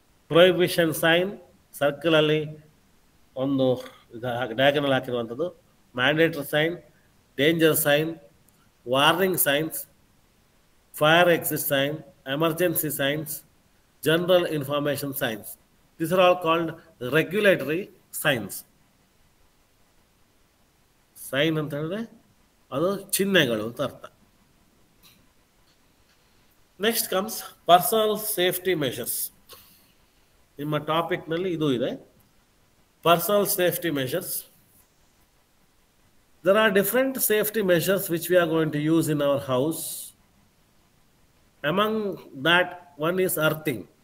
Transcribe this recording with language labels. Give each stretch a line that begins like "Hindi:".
English: prohibition sign
Kannada: ಸರ್ಕಲಲ್ಲಿ ಒಂದು diagonal ಹಾಕಿರುವಂಥದ್ದು,
English: Mandatory sign, danger sign, warning signs, fire exit sign, emergency signs, general information signs. These are all called regulatory signs.
Kannada: Sign ಅಂತ ಹೇಳಿದ್ರೆ ಅದು ಚಿಹ್ನೆಗಳು ಅಂತ ಅರ್ಥ.
English: Next comes personal safety measures.
Kannada: ನಿಮ್ಮ ಟಾಪಿಕ್ನಲ್ಲಿ ಇದು ಇದೆ,
English: Personal safety measures. There are different safety measures which we are going to use in our house. Among that, one is earthing.